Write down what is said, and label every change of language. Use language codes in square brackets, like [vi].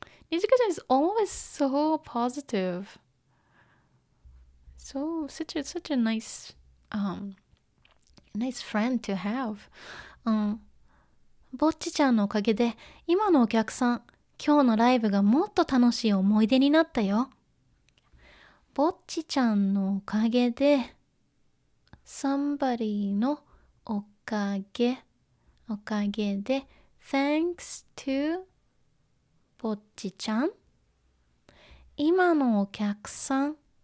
[en] Nijika-chan is always so positive. So such a nice nice friend to have. [ja] ぼっちちゃんのおかげで今のお客さん、今日のライブがもっと楽しい思い出になったよ。ぼっちちゃんのおかげで somebody のおかげで [en] thanks to [ja] ぼっちちゃん今のお客さん